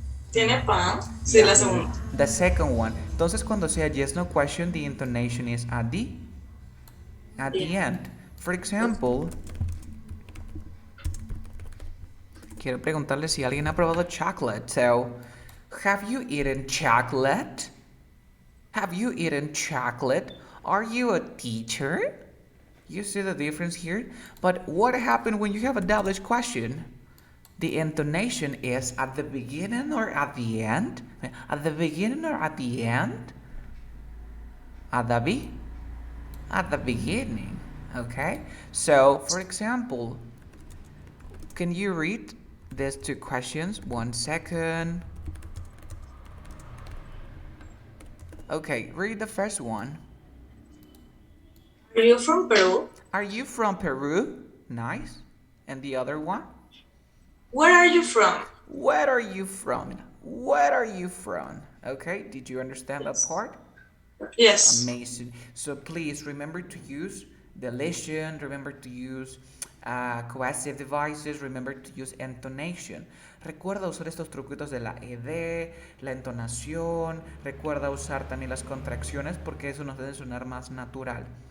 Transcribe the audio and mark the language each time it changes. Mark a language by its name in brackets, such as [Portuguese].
[Spanish] ¿Tiene pan? Sí, [English] Yeah, [Spanish] la segunda. [English] the second one. [Spanish] Entonces, cuando sea [English] yes, no question, the intonation is at [Spanish] Bien. [English] the end. For Ok. [Spanish] example, quiero preguntarle si alguien ha probado chocolate. [English] So, have you eaten chocolate? Have you eaten chocolate? Are you a teacher? You see the difference here? But what happened when you have a double question? The intonation is at the beginning or at the end? At the beginning or at the end? At at the beginning. Okay? So, for example, can you read these two questions? 1 second. Okay, read the first one. Are you from Peru? Are you from Peru? Nice. And the other one? Where are you from? Where are you from? Where are you from? Okay, did you understand that Yes. part? Yes. Amazing. So please remember to use deletion, remember to use coercive devices, remember to use intonation. [Spanish] Recuerda usar estos truquitos de la ed, la entonación, recuerda usar también las contracciones porque eso nos debe sonar más natural.